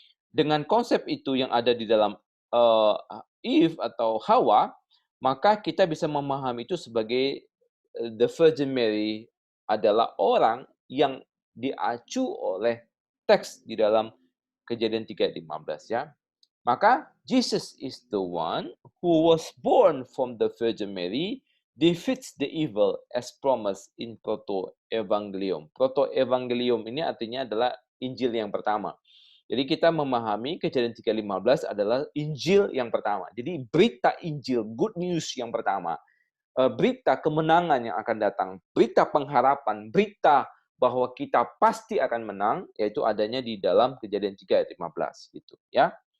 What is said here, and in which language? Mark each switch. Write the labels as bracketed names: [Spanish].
[Indonesian] Dengan konsep itu yang ada di dalam Eve atau Hawa, maka kita bisa memahami itu sebagai [English] the Virgin Mary [Indonesian] adalah orang yang diacu oleh teks di dalam Kejadian 3:15 ya. Maka [English] Jesus is the one who was born from the Virgin Mary defeats the evil as promised in Proto-Evangelium. [Indonesian] Proto-Evangelium ini artinya adalah Injil yang pertama. Jadi kita memahami Kejadian 3:15 adalah Injil yang pertama. Jadi berita Injil, good news yang pertama. Berita kemenangan yang akan datang, berita pengharapan, berita bahwa kita pasti akan menang, yaitu adanya di dalam Kejadian 3:15 gitu ya.